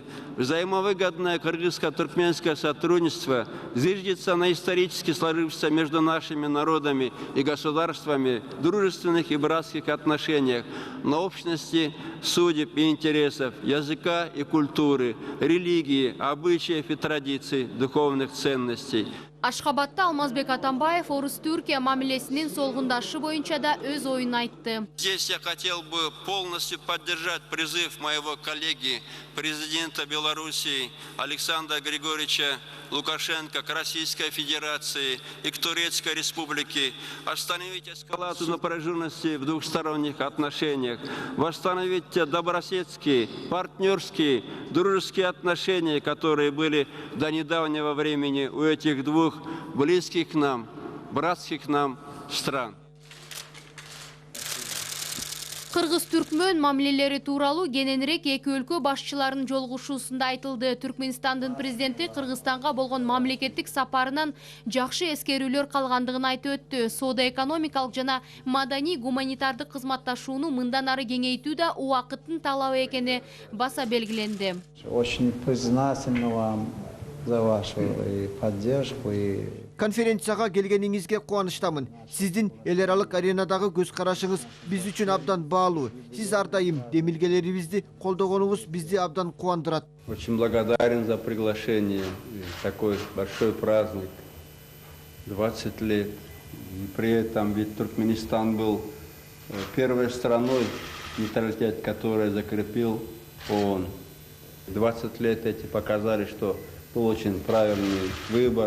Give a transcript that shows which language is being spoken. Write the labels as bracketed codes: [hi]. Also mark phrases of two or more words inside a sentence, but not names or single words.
[ru] Взаимовыгодное кыргызско-туркменское сотрудничество зиждется на исторически сложившихся между нашими народами и государствами дружественных и братских отношениях, на общности судеб и интересов, языка и культуры, религии, обычаев и традиций, духовных ценностей. [ky] Ашхабадта Алмазбек Атамбаев Орус-Түркия мамилесинин солгундашы боюнча да өз оюн айтты. [ru] Здесь я хотел бы полностью поддержать призыв моего коллеги, президента Белоруссии Александра Григорьевича Лукашенко к Российской Федерации и к Турецкой Республике остановить эскалацию напряженности в двухсторонних отношениях, восстановить те добрососедские, партнерские, дружеские отношения, которые были до недавнего времени у этих двух близких к нам, братских нам стран. [ky] Кыргыз-түркмөн мамилелери тууралуу кененирээк эки өлкө башчыларынын жолугушуусунда айтылды. Түркменистандын президенти Кыргызстанга болгон мамлекеттик сапарынан жакшы эскерүүлөр калгандыгын айтып өттү. Соода-экономикалык жана маданий гуманитардык кызматташууну мындан ары кеңейтүү да убакыттын талабы экени баса белгиленди. [ru] Очень признательны вам за вашу поддержку. [ky] Конференцияга келгениңизге кубанычтамын. Сиздин эл аралык аренадагы көз карашыңыз биз үчүн абдан баалуу. Сиз ар дайым демилгелерибизди колдогонуңуз бизди абдан кубандырат. [ru] Очень благодарен за приглашение. Такой большой праздник. 20 лет. И при этом ведь Туркменистан был первой страной, нейтралитет, которая закрепил ООН. 20 лет эти показали, что был очень правильный выбор.